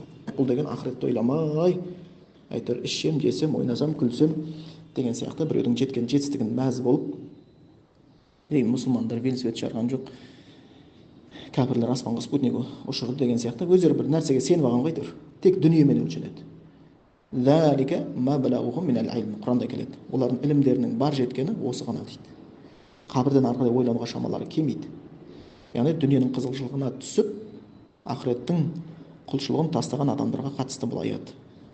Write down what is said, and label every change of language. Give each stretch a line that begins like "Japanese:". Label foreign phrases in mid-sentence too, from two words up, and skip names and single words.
Kazakh: Бұл деген ақыретті ойламай, әйтеуір ішсем, жесем, ойнасам, күлсем деген сияқты біреудің жеткен жетістігін мәз болып, деген мұсылмандар велосипед шығарған жоқ, кәпірлер аспанға спутник ұшырды деген сияқты өздері бір нәрсеге сеніп алған ғой, тек дүниемен өлшенеді.
Arabic: ذلك مبلغهم من العلم.
Kazakh: Құранда келеді. Олардың ілімдерінің бар жеткені осы ғана дейді. Қабірден арқылы ойлануға шамалары келмейді. Яғни дүниенің қызығушылығына түсіп, ақыреттің құлшылығын тастаған адамдарға қатысты бұл аят.